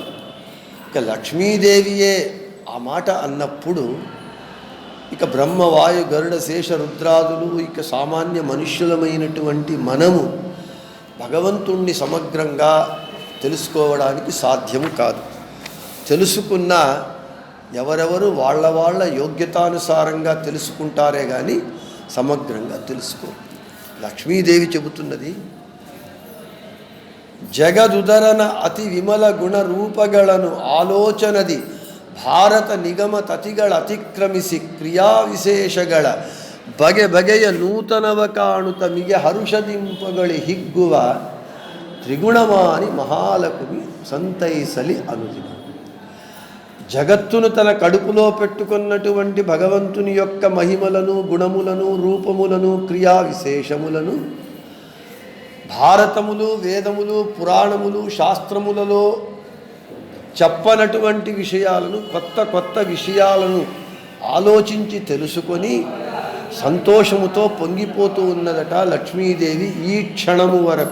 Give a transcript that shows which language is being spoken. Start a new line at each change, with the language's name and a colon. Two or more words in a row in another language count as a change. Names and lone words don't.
Telugu: ఇక లక్ష్మీదేవియే ఆ మాట అన్నప్పుడు ఇక బ్రహ్మవాయు గరుడ శేష రుద్రాదులు ఇక సామాన్య మనుష్యులమైనటువంటి మనము భగవంతుణ్ణి సమగ్రంగా తెలుసుకోవడానికి సాధ్యము కాదు. తెలుసుకున్న ఎవరెవరు వాళ్ళ యోగ్యతానుసారంగా తెలుసుకుంటారే కానీ సమగ్రంగా తెలుసుకోరు. లక్ష్మీదేవి చెబుతున్నది,
Kannada: ಜಗದುದರನ ಅತಿ ವಿಮಲ ಗುಣ ರೂಪಗಳನ್ನು ಆಲೋಚನದಿ ಭಾರತ ನಿಗಮ ತತಿಗಳ ಅತಿಕ್ರಮಿಸಿ ಕ್ರಿಯಾ ವಿಶೇಷಗಳ ಬಗೆ ಬಗೆಯ ನೂತನವ ಕಾಣುತ್ತ ಮಿಗೆ ಹರುಷದಿಂಪಗಳಿ ಹಿಗ್ಗುವ ತ್ರಿಗುಣಮಾನಿ ಮಹಾಲಕ್ಷ್ಮಿ ಸಂತೈಸಲಿ ಅನುದಿನ.
Telugu: జగత్తును తన కడుపులో పెట్టుకున్నటువంటి భగవంతుని యొక్క మహిమలను, గుణములను, రూపములను, క్రియా విశేషములను భారతములు, వేదములు, పురాణములు, శాస్త్రములలో చెప్పనటువంటి విషయాలను, కొత్త విషయాలను ఆలోచించి తెలుసుకొని సంతోషముతో పొంగిపోతూ ఉన్నదట లక్ష్మీదేవి ఈ క్షణము వరకు.